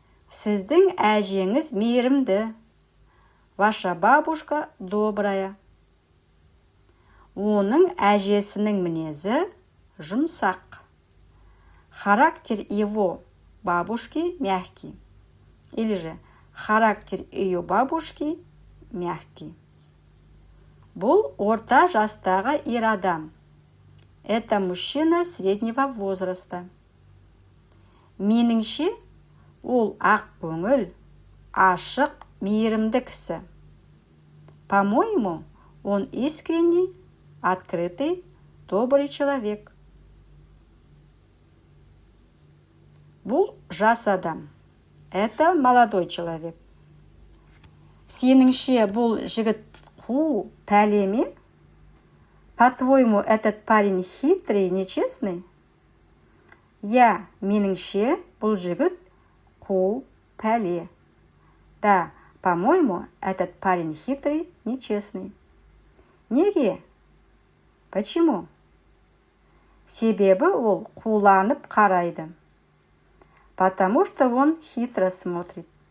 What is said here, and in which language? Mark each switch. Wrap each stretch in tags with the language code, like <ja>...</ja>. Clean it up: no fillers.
<kk>Сіздің әжеңіз мейірімді.</kk> <ru>Ваша бабушка добрая.</ru> <kk>Оның әжесінің мінезі жұмсақ.</kk> <ru>Характер его бабушки мягкий. Или же характер ее бабушки мягкий.</ru> <kk>Бұл орта жастағы ер адам.</kk> <ru>Это мужчина среднего возраста.</ru> <kk>Меніңше, ол ақ көңіл, ашық, мейірімді кісі.</kk> <ru>По-моему, он искренний, открытый, добрый человек.</ru> <kk>Бұл жас адам.</kk> <ru>Это молодой человек.</ru> <kk>Сеніңше, бұл жігіт қу, пәле ме?</kk> <ru>По-твоему, этот парень хитрый, нечестный?</ru> <kk>Меніңше, бұл жігіт қу, пәле.</kk> <ru>Да, по-моему, этот парень хитрый, нечестный.</ru> <kk>Неге?</kk> <ru>Почему?</ru> <kk>Себебі ол қуланып қарайды.</kk> <ru>Потому что он хитро смотрит.</ru>